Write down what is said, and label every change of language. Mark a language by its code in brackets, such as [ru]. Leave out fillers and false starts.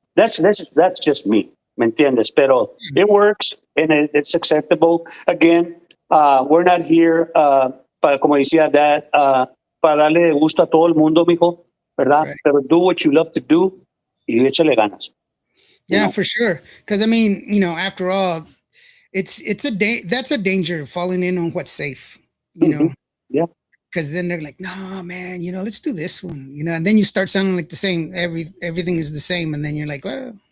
[en] That's just me. [es] ¿Me entiendes? Pero [en] it works and it's acceptable. Again, we're not here [es] como decía Dad, para darle gusto a todo el mundo, mijo, ¿verdad? [en] Right. [es] Pero [en] do what you love to do [es] y échale ganas. [en] Yeah, for sure. Because after all, that's a danger, falling in on what's safe. Yeah. Because then they're like, no, man, let's do this one. And then you start sounding like the same. Everything is the same, and then you're like, well,